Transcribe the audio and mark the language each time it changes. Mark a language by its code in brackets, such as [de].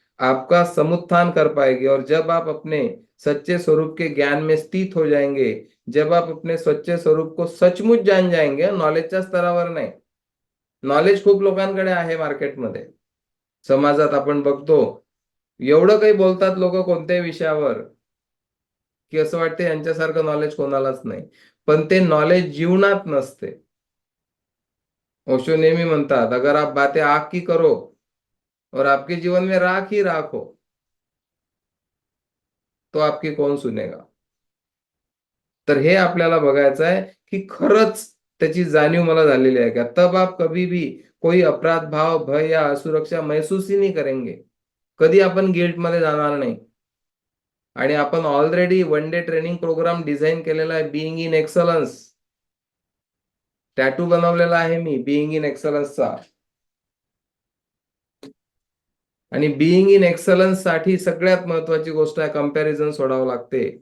[hi] आपका समुत्थान कर पाएगी. और जब आप अपने सच्चे स्वरूप के ज्ञान में स्थित हो जाएंगे, जब आप अपने सच्चे स्वरूप को सचमुच जान जाएंगे, [mr] नॉलेजच्या स्तरावर नाही. नॉलेज खूप लोकांकडे आहे मार्केटमध्ये, समाजात आपण बघतो, एवढं काही बोलतात लोक कोणत्याही विषयावर की असं वाटतं यांच्यासारखं नॉलेज कोणालाच नाही, पण ते नॉलेज जीवनात नसते. ओशो नेहमी म्हणतात, [hi] अगर आप बातें आग की करो और आपके जीवन में राख ही राख हो, तो आपकी कौन सुनेगा. [mr] तर हे आपल्याला बघायचं आहे की खरंच त्याची जाणीव मला झालेली आहे का. [hi] तब आप कभी भी कोई अपराध भाव, भय या असुरक्षा महसूस ही नहीं करेंगे. [mr] कधी आपण गिल्ट मध्ये जाणार नाही. आणि आपण already one day training programme design केलेला आहे, बिईंग इन एक्सलन्स. टॅटू बनवलेला आहे मी बिईंग इन एक्सलन्सचा. आणि बिईंग इन एक्सलन्स साठी सगळ्यात महत्वाची गोष्ट आहे, कंपॅरिझन सोडावं लागते.